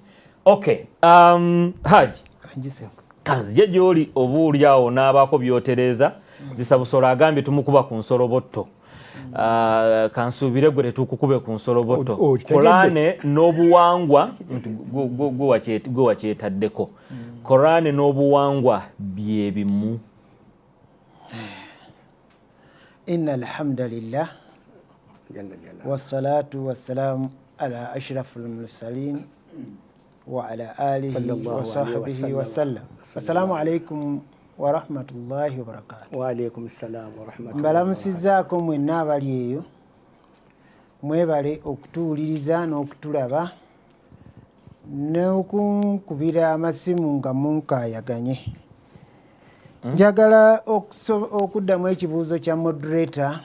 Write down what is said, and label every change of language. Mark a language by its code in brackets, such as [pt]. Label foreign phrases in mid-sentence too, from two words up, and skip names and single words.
[lg] Okay, Haji kanzije gy'oli obuuli awo n'abaako byotereza Zisabusola agambye tumukuba ku nsolobotto. Kansuubire gwe tetukukube ku nsolobotto. Korane n'obuwangwa gwe wakyetaddeko. Korane n'obuwangwa bye bimu. [ar] إن الحمد لله والصلاة والسلام على أشرف المرسلين وعلى آله وصحبه وسلم. السلام عليكم ورحمة الله وبركاته. وعليكم السلام ورحمة الله. [lg] Mbalamusizaako mwenna abali eyo mwebale okutuwuliriza n'okutulaba n'okunkubira amasimu nga munkayaganye. Njagala okuddamu ekibuuzo kya moderator.